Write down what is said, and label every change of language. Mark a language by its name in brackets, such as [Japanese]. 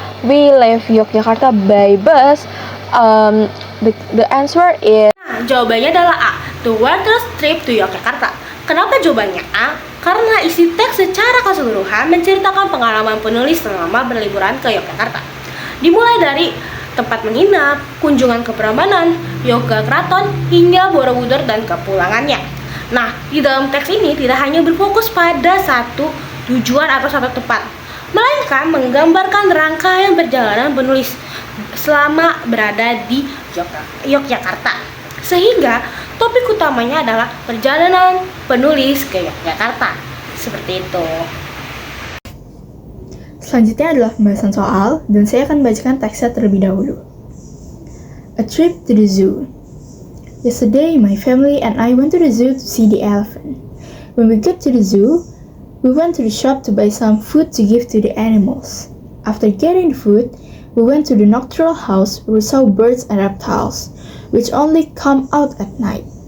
[English] We left Yogyakarta by bus. The answer is [Indonesian] Nah, jawabannya adalah A, [English] The Water Trip to Yogyakarta. [Indonesian] Kenapa jawabannya A? Karena isi teks secara keseluruhan menceritakan pengalaman penulis selama berliburan ke Yogyakarta. Dimulai dari tempat menginap, kunjungan ke Prambanan, Yoga Kraton, hingga Borobudur dan kepulangannya. Nah, di dalam teks ini tidak hanya berfokus pada satu tujuan atau satu tempat, melainkan menggambarkan rangkaian perjalanan penulis selama berada di Yogyakarta. Sehingga topik utamanya adalah perjalanan penulis ke Yogyakarta. Seperti itu. Selanjutnya adalah pembahasan soal, dan saya akan bacakan teksnya terlebih dahulu. [English] A trip to the zoo. Yesterday, my family and I went to the zoo to see the elephant. When we got to the zoo, we went to the shop to buy some food to give to the animals. After getting the food, we went to the nocturnal house where we saw birds and reptiles, which only come out at night.